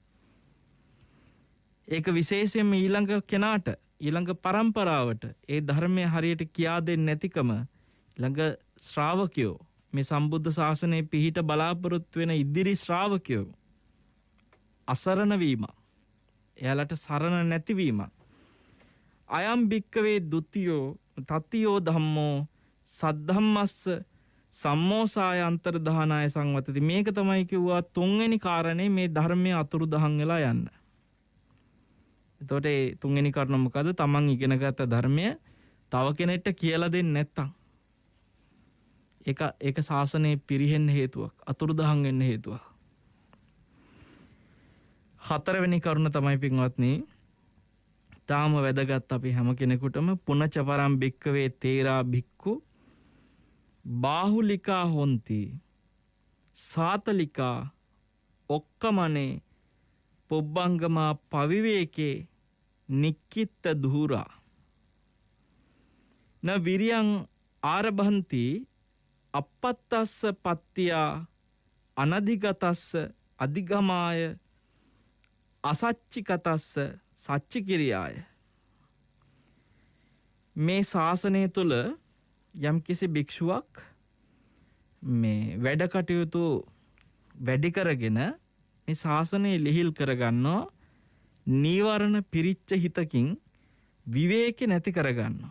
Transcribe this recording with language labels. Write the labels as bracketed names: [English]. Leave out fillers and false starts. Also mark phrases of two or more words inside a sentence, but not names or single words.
[Sinhala] ඒක විශේෂයෙන්ම ඊළඟ කෙනාට ඊළඟ පරම්පරාවට ඒ ධර්මය හරියට කියා දෙන්නේ නැතිකම ළඟ ශ්‍රාවකයෝ මේ සම්බුද්ධ ශාසනයේ පිහිට බලාපොරොත්තු වෙන ඉදිරි ශ්‍රාවකයෝ අසරණ වීම. එයාලට සරණ නැතිවීම. [Pali] අයම් භික්කවේ ဒ ුතියෝ තතියෝ ධම්මෝ සද්ධම්මස්ස සම්මෝසාය අන්තර්ධානාය සංවතති. [Sinhala] මේක තමයි කිව්වා තුන්වෙනි කාරණේ මේ ධර්මයේ අතුරුදහන් වෙලා යන්න. එතකොට ඒ තුන්වෙනි කාරණා මොකද? තමන් ඉගෙනගත්ත ධර්මය තව කෙනෙක්ට කියලා දෙන්නේ නැත්තම් ඒක ශාසනයේ පිරිහෙන්න හේතුවක්, අතුරුදහන් වෙන්න හේතුවක්. හතරවෙනි කරුණ තමයි පින්වත්නි තාම වැදගත් අපි හැම කෙනෙකුටම [Pali] පුනච පරම් භික්කවේ තේරා භික්ඛු බාහුලිකා හොಂತಿ සාතලිකා ඔක්කමනේ පොබ්බංගමා පවිවේකේ නික්කිට දුහුරා න විරියං ආරභන්ති අපත්තස්ස පත්තියා අනධිගතස්ස අධිගමාය අසච්චිකතස්ස සච්චිකිරියාය. [Sinhala] මේ ශාසනය තුළ යම්කිසි භික්ෂුවක් මේ වැඩ කටයුතු වැඩි කරගෙන මේ ශාසනය ලිහිල් කරගන්නවා නීවරණ පිරිච්ච හිතකින් විවේක නැති කරගන්නවා.